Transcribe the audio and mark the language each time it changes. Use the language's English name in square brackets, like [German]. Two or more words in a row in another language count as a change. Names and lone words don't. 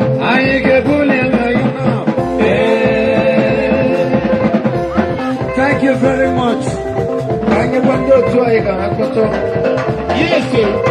[Igbo] Anyị ga-ebuli elu anyị nọ. Ee. [English] Thank you very much. [Igbo] Ka anyị gwa ndị otu anyị ka ha kpọtụrụ. [English] Yes, sir.